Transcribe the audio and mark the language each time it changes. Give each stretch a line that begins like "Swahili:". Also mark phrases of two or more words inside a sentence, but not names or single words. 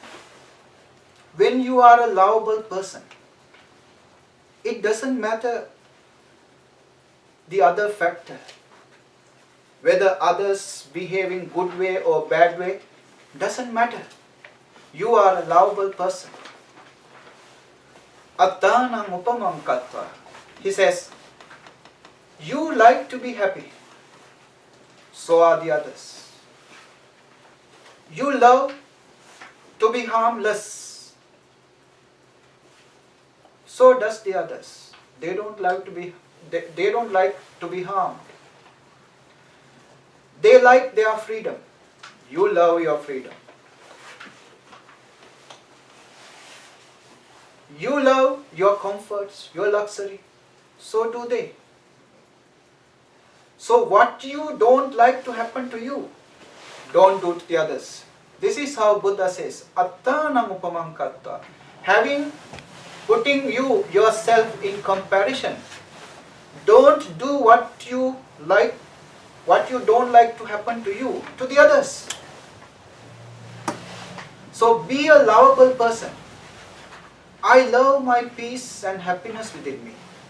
English: When you are a lovable person, it doesn't matter the other factor. Whether others behave in good way or bad way, doesn't matter. You are a lovable person.
Pali: Attanam upamam kattva.
English: He says, you like to be happy. So are the others. You love to be harmless. So does the others. They don't like to be harmed. They like their freedom. You love your freedom. You love your comforts, your luxury. So do they. So what you don't like to happen to you, don't do to the others. This is how Buddha says,
Pali: Attanam upamam kattva.
English: Putting yourself in comparison. Don't do what you don't like to happen to you, to the others. So be a lovable person. I love my peace and happiness within me.